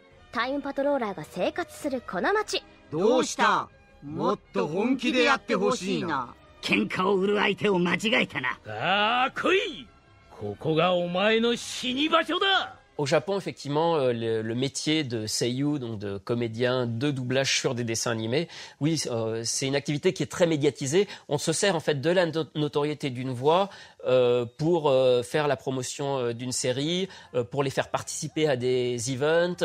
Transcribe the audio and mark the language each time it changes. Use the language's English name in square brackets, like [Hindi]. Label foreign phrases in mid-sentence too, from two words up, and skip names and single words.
[Japanese] タイムパトローラーが生活するこの街。どうした？もっと本気でやってほしいな。喧嘩を売る相手を間違えたな。さあ来い。ここがお前の死に場所だ。 [French] Au Japon, effectivement, le métier de seiyuu, donc de comédien de doublage sur des dessins animés, oui, c'est une activité qui est très médiatisée. On se sert en fait de la notoriété d'une voix pour faire la promotion d'une série, pour les faire participer à des events.